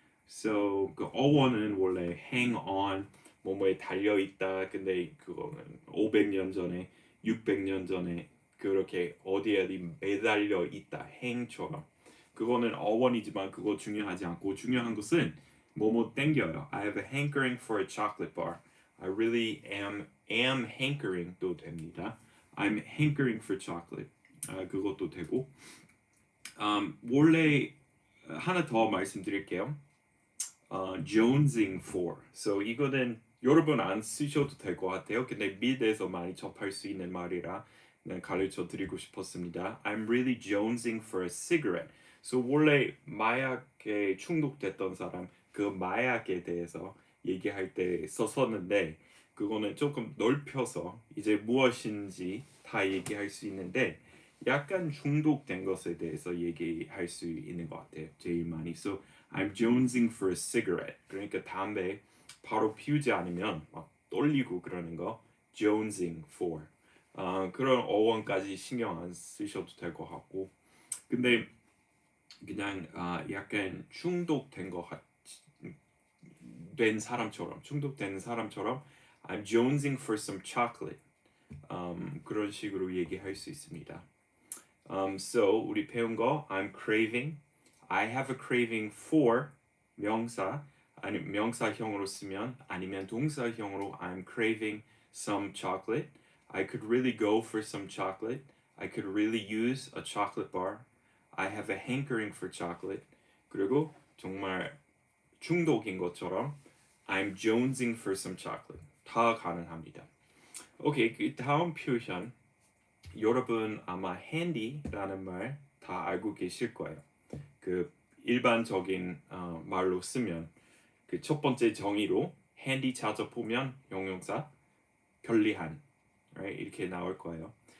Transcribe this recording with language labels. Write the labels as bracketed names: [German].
[Korean] So 그 어원은 원래 hang on 뭐뭐에 달려 있다. 근데 그거는 500년 전에 600년 전에 그렇게 어디 매달려 있다. 행처럼. 그거는 어원이지만 그거 중요하지 않고 중요한 것은 뭐뭐 땡겨요. [English] I have a hankering for a chocolate bar. I really am hankering도 됩니다. I'm hankering for chocolate. [Korean] 그것도 되고. 원래 하나 더 말씀드릴게요. [English] jonesing for. [Korean] So 이거는 여러분 안 쓰셔도 될 것 같아요. 근데 미드에서 많이 접할 수 있는 말이라 그냥 가르쳐 드리고 싶었습니다. [English] I'm really jonesing for a cigarette. So [Korean] 원래 마약에 중독됐던 사람 그 마약에 대해서 얘기할 때 썼었는데 그거는 조금 넓혀서 이제 무엇인지 다 얘기할 수 있는데 약간 중독된 것에 대해서 얘기할 수 있는 것 같아요. 제일 많이. [English] So I'm jonesing for a cigarette. [Korean] 그러니까 담배 바로 피우지 않으면 막 떨리고 그러는 거. [English] jonesing for. [Korean] 그런 어원까지 신경 안 쓰셔도 될 것 같고. 근데 그냥 약간 중독된 것 같. 된 사람처럼 중독된 사람처럼 [English] I'm jonesing for some chocolate. [Korean] 그런 식으로 얘기할 수 있습니다. So 우리 배운 거 I'm craving, [English] I have a craving for [Korean] 명사 아니 명사형으로 쓰면 아니면 동사형으로 [English] I'm craving some chocolate. I could really go for some chocolate. I could really use a chocolate bar. I have a hankering for chocolate. [Korean] 그리고 정말 중독인 것처럼 [English] I'm jonesing for some chocolate. [Korean] 다 가능합니다. 오케이, 그 다음 표현 여러분 아마 handy라는 말 다 알고 계실 거예요. 그 일반적인 말로 쓰면 그 첫 번째 정의로 handy 찾아보면 형용사 편리한, right? 이렇게 나올 거예요.